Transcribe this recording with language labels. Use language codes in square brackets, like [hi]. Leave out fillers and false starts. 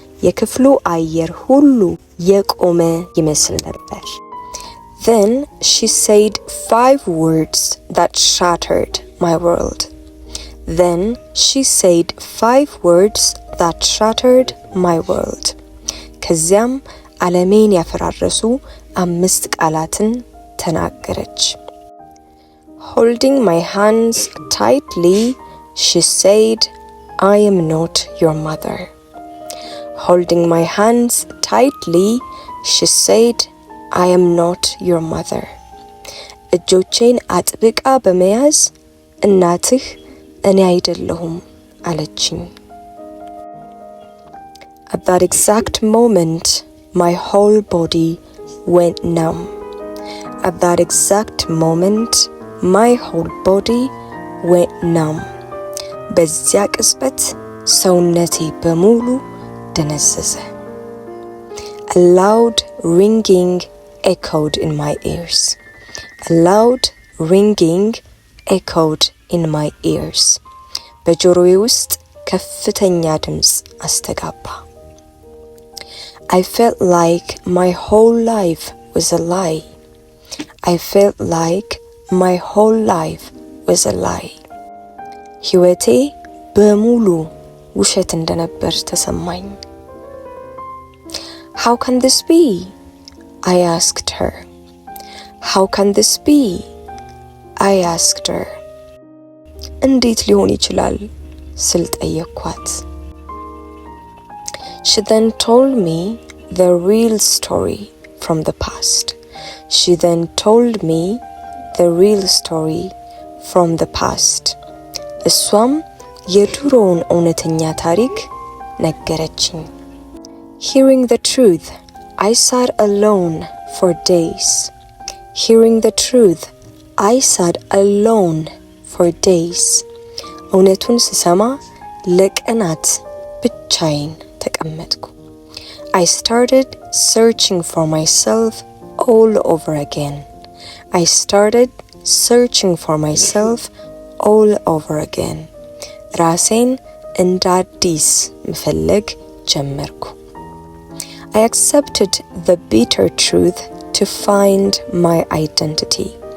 [am] የክፍሉ አየር ሁሉ የቆመ ይመስል ነበር. [en] Then she said 5 words that shattered my world. Then she said 5 words that shattered my world. [am] ከዚያም ዓለሜን ያፈራረሱ 5 ቃላትን ተናገረች. [en] Holding my hands tightly, she said, I am not your mother. Holding my hands tightly, she said, I am not your mother. [am] እጆቼን አጥብቃ በመያዝ እናትህ እኔ አይደለሁም አለችኝ. [en] At that exact moment, my whole body went numb. At that exact moment, my whole body went numb. [am] በዚያ ቅጽበት ሰውነቴ በሙሉ ደነዘዘ. [en] A loud ringing echoed in my ears. A loud ringing echoed in my ears. [am] በጆሮዬ ውስጥ ከፍተኛ ድምፅ አስተጋባ. [en] I felt like my whole life was a lie. I felt like my whole life was a lie. [am] ሕይወቴ በሙሉ ውሸት እንደነበር ተሰማኝ. [en] How can this be? I asked her. How can this be? I asked her. [am] እንዴት ሊሆን ይችላል ስል ጠየቅኳት. [en] She then told me the real story from the past. She then told me the real story from the past. [am] እሷም የድሮውን እውነተኛ ታሪክ ነገረችኝ. [en] Hearing the truth, I sat alone for days. Hearing the truth, I sat alone for days. [am] እውነቱን ስሰማ ለቀናት ብቻዬን ተቀመጥኩ. [en] I started searching for myself all over again. I started searching for myself all over again. [am] ራሴን እንደ አዲስ መፈለግ ጀመርኩ። [en] I accepted the bitter truth to find my identity.